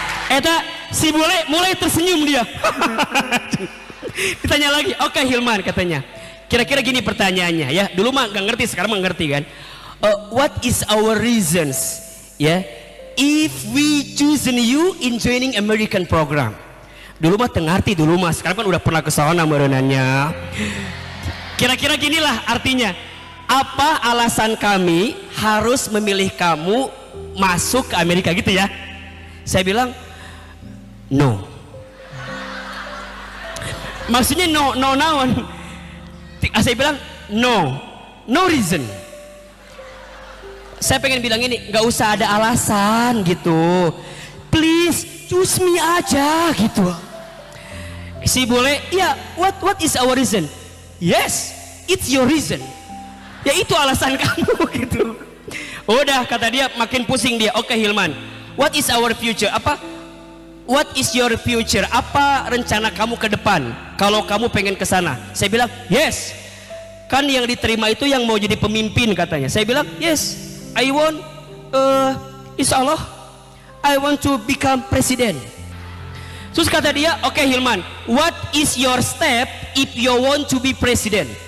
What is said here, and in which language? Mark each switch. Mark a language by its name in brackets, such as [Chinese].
[Indonesian] Eta si bule mulai tersenyum dia. Ditanya lagi, oke Hilman katanya. Kira-kira gini pertanyaannya ya. Dulu mah gak ngerti, sekarang mah ngerti kan. [English] What is our reasons? Ya, if we chosen you in joining American program. [Indonesian] Dulu mah ngerti dulu mah, sekarang kan udah pernah ke sana merenannya. Kira-kira ginilah artinya. Apa alasan kami harus memilih kamu masuk ke Amerika gitu ya? Saya bilang no. Maksudnya no naon. Saya bilang [English] no reason. [Indonesian] Saya pengen bilang ini, nggak usah ada alasan gitu. [English] Please choose me aja gitu. [Indonesian] Si bule, ya [English] what is our reason? Yes, it's your reason. [Indonesian] Ya itu alasan kamu gitu. Udah kata dia, makin pusing dia. [English] Oke Hilman, what is our future? What is your future? [Indonesian] Apa rencana kamu ke depan? Kalau kamu pengen ke sana? Saya bilang, yes. Kan yang diterima itu yang mau jadi pemimpin katanya. Saya bilang, yes. [English] I want, insya Allah, I want to become president. [Indonesian] Terus kata dia, [English] oke Hilman, what is your step if you want to be president?